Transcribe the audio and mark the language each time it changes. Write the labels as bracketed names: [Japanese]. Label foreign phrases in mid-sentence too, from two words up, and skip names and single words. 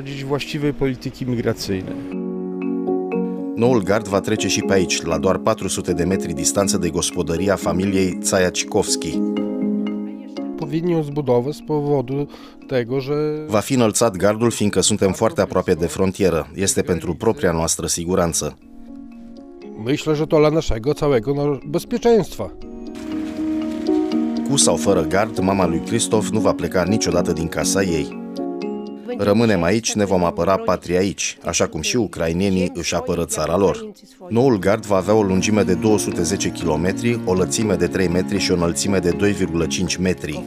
[Romanian] Noul gard va trece și pe aici, la doar 400 de metri distanță de gospodăria familiei Zajaczykowski. Va fi înălțat gardul fiindcă suntem foarte aproape de frontieră. Este pentru propria noastră siguranță. [Polish] Myślę, że to dla naszego całego bezpieczeństwa. [Romanian] Cu sau fără gard, mama lui Cristof nu va pleca niciodată din casa ei. Rămânem aici, ne vom apăra patria aici, așa cum și ucrainenii își apără țara lor. Noul gard va avea o lungime de 210 km, o lățime de 3 metri și o înălțime de 2,5 metri.